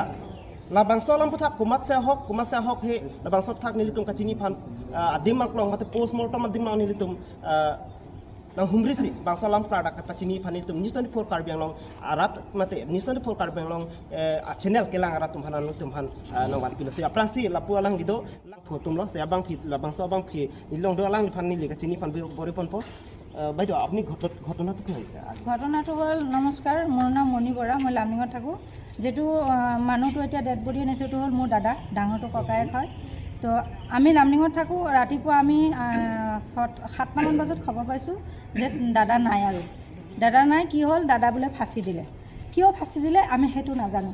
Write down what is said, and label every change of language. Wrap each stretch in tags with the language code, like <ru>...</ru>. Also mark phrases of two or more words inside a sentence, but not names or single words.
<mjw>Labang so alam putak kumat se hok he labang so tak nilitum kacini pan adimak long mate postmortem adimak nilitum nang humrisi bangsa lam product kacini pan nilitum news 24 Karbi long arat mate news 24 Karbi long channel kelang aratum hanan nilitum han nang wat pilos ya prasi lapu alang gido lang photum lo se abang phi labang so abang phi nilong do alang pan nili kacini pan bori pon po</mjw> <as>বাইদেউ আপনি ঘটনাটো কি হৈছে ঘটনাটো হ'ল নমস্কাৰ মোৰ নাম মণি বৰা মই লামডিঙত থাকোঁ যেটো মানুহটো এতিয়া</as> <en>dead body</en> <as>আনিছে সেইটো হ'ল মোৰ দাদা ডাঙৰটো ককায়েক হয় তো আমি লামডিঙত থাকোঁ ৰাতিপুৱা আমি 7মান বজাত খবৰ পাইছোঁ যে দাদা নাই আৰু দাদা নাই কি হ'ল দাদা বোলে ফাঁচি দিলে কিয় ফাঁচি দিলে আমি সেইটো নাজানো</as>